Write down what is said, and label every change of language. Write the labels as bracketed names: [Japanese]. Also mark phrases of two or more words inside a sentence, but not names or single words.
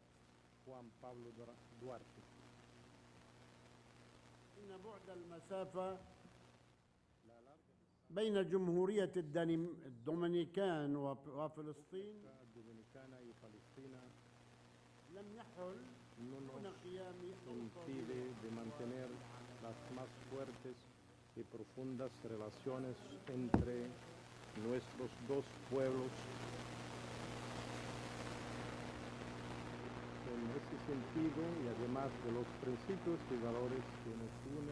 [Arabic] إن بعد المسافة بين جمهورية الدومينيكان وفلسطين لم يحل دون قيام [Spanish] impide de mantener las más fuertes y profundas relaciones entre nuestros dos pueblos. En ese sentido, y además de los principios y valores que nos unen,